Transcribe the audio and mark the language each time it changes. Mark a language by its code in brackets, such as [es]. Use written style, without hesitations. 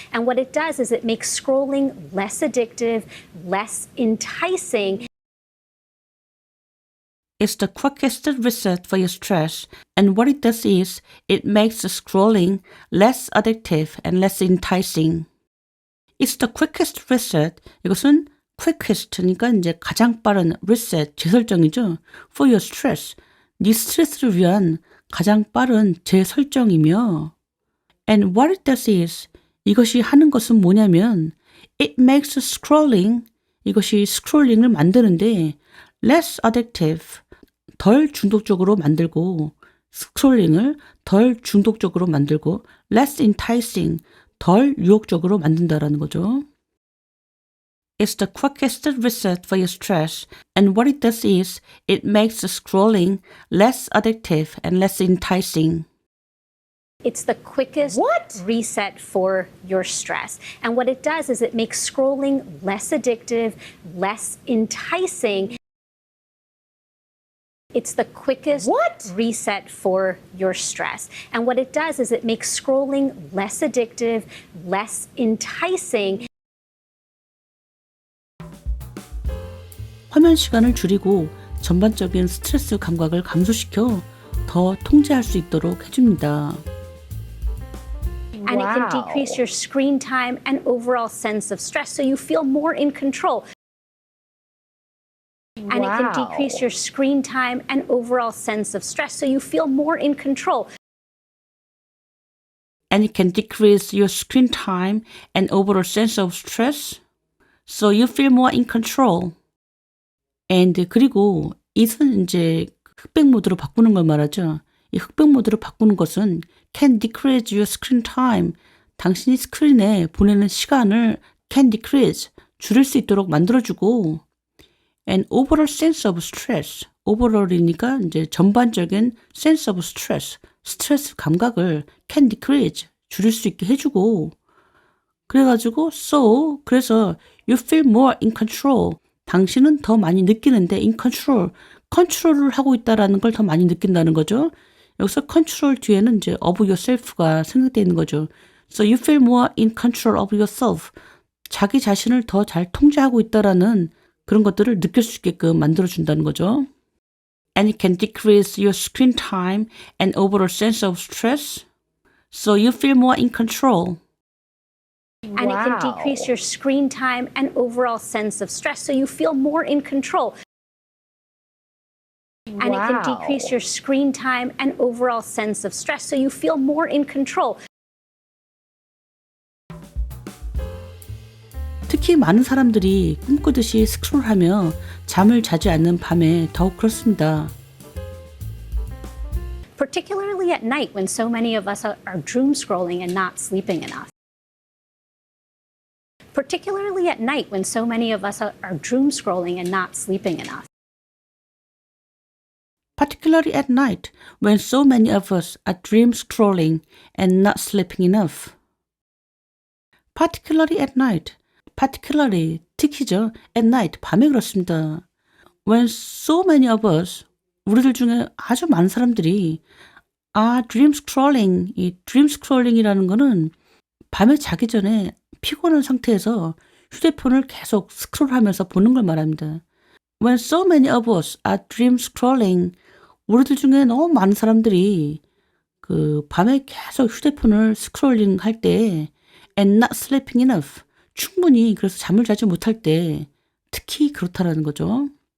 [en] And what it does is it makes scrolling less addictive, less enticing. It's the quickest reset for your stress, and what it does is it makes the scrolling less addictive and less enticing. It's the quickest reset. [ko] 이것은 quickest니까 이제 가장 빠른 reset, 재설정이죠. [en] For your stress. [ko] 네 스트레스를 위한 가장 빠른 재설정이며 [en] and what it does is [ko] 이것이 하는 것은 뭐냐면 [en] it makes scrolling [ko] 이것이 스크롤링을 만드는데 [en] less addictive [ko] 덜 중독적으로 만들고 스크롤링을 덜 중독적으로 만들고 [en] less enticing [ko] 덜 유혹적으로 만든다라는 거죠. [en] It's the quickest reset for your stress, and what it does is it makes the scrolling less addictive and less enticing. It's the quickest reset for your stress. And what it does is it makes scrolling less addictive, less enticing. It's the quickest reset for your stress. And what it does is it makes scrolling less addictive, less enticing. [ko] 화면 시간을 줄이고 전반적인 스트레스 감각을 감소시켜 더 통제할 수 있도록 해줍니다. [en] And it can decrease your screen time and overall sense of stress so you feel more in control. And it can decrease your screen time and overall sense of stress so you feel more in control. And it can decrease your screen time and overall sense of stress so you feel more in control. [ko] And 그리고 이것은 이제 흑백 모드로 바꾸는 걸 말하죠. 이 흑백 모드로 바꾸는 것은 [en] can decrease your screen time. [ko] 당신이 스크린에 보내는 시간을 [en] can decrease, [ko] 줄일 수 있도록 만들어주고 [en] and overall sense of stress. [ko] overall이니까 이제 전반적인 [en] sense of stress, [ko] 스트레스 감각을 [en] can decrease, [ko] 줄일 수 있게 해주고 그래가지고 그래서 [en] you feel more in control. [ko] 당신은 더 많이 느끼는데 [en] in control, [ko] 컨트롤을 하고 있다라는 걸 더 많이 느낀다는 거죠. 여기서 컨트롤 뒤에는 이제 [en] of yourself [ko] 가 생각되어 있는 거죠. [en] So you feel more in control of yourself. [ko] 자기 자신을 더 잘 통제하고 있다라는 그런 것들을 느낄 수 있게끔 만들어준다는 거죠. [en] And it can decrease your screen time and overall sense of stress. So you feel more in control. And it can decrease your screen time and overall sense of stress so you feel more in control. And it can decrease your screen time and overall sense of stress so you feel more in control. [ko] 특히 많은 사람들이 꿈꾸듯이 스크롤하며 잠을 자지 않는 밤에 더욱 그렇습니다. [en] Particularly at night when so many of us are doom scrolling and not sleeping enough. Particularly at night when so many of us are doom scrolling and not sleeping enough. Particularly at night when so many of us are dream scrolling and not sleeping enough. Particularly at night. Particularly, [ko] 특히죠. [en] At night, [ko] 밤에 그렇습니다. [en] When so many of us, [ko] 우리들 중에 아주 많은 사람들이 [en] are dream scrolling. [ko] 이 dream scrolling이라는 거는 밤에 자기 전에 피곤한 상태에서 휴대폰을 계속 스크롤하면서 보는 걸 말합니다. [en] When so many of us are dream scrolling, [ko] 우리들 중에 너무 많은 사람들이 그 밤에 계속 휴대폰을 스크롤링 할 때 [en] and not sleeping enough, [ko] 충분히 그래서 잠을 자지 못할 때 특히 그렇다라는 거죠.